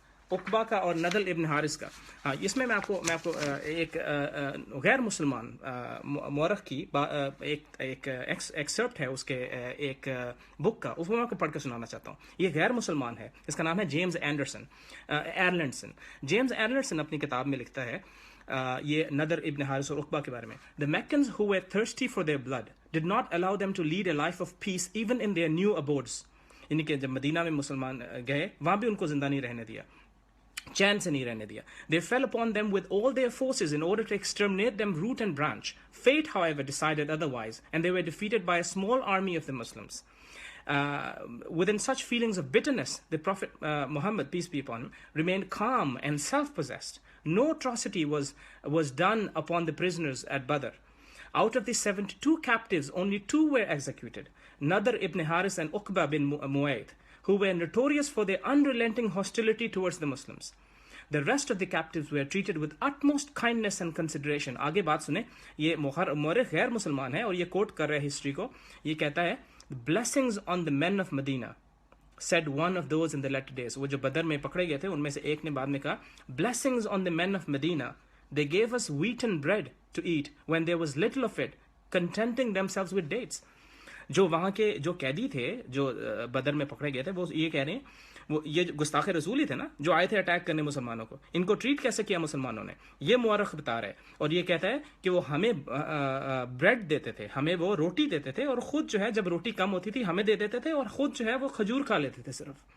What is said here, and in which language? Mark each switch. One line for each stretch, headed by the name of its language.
Urdu: عقبہ کا اور نضر ابن حارث کا. ہاں اس میں میں آپ کو ایک غیر مسلمان مورخ کی ایک ایکسرپٹ ہے اس کے ایک بک کا، اس میں آپ کو پڑھ کے سنانا چاہتا ہوں. یہ غیر مسلمان ہے، اس کا نام ہے جیمز ایرلینڈسن. جیمز ایرلینڈسن اپنی کتاب میں لکھتا ہے یہ نضر ابن حارث اور عقبہ کے بارے میں.
English: The Meccans who were thirsty for their blood did not allow them to lead a life of peace even in their new abodes.
Urdu: یعنی کہ جب مدینہ میں مسلمان گئے وہاں بھی ان کو زندہ نہیں رہنے دیا، چین سے نہیں رہنے دیا.
English: They fell upon them with all their forces in order to exterminate them root and branch. Fate, however, decided otherwise, and they were defeated by a small army of the Muslims. Within such feelings of bitterness, the Prophet Muhammad, peace be upon him, remained calm and self-possessed. No atrocity was done upon the prisoners at Badr. Out of the 72 captives, only 2 were executed, Nadr ibn Haris and Uqba bin Mu'ayth, who were notorious for their unrelenting hostility towards the Muslims. The rest of the captives were treated with utmost kindness and consideration.
Urdu: آگے بات سنیں، یہ مورخ غیر مسلمان ہے اور یہ کوٹ کر رہے ہسٹری کو. یہ کہتا ہے
English: blessings on the men of Medina, said one of those in the latter days.
Urdu: وہ جو بدر میں پکڑے گئے تھے ان میں سے ایک نے بعد میں کہا
English: blessings on the men of Medina, they gave us wheaten bread to eat when there was little of it, contenting themselves with dates.
Urdu: جو وہاں کے جو قیدی تھے جو بدر میں پکڑے گئے تھے وہ یہ کہہ رہے ہیں، وہ یہ گستاخ رسول ہی تھے نا جو آئے تھے اٹیک کرنے مسلمانوں کو، ان کو ٹریٹ کیسے کیا مسلمانوں نے، یہ مورخ بتا رہے. اور یہ کہتا ہے کہ وہ ہمیں بریڈ دیتے تھے، ہمیں وہ روٹی دیتے تھے، اور خود جو ہے جب روٹی کم ہوتی تھی ہمیں دے دیتے تھے، اور خود جو ہے وہ کھجور کھا لیتے تھے صرف.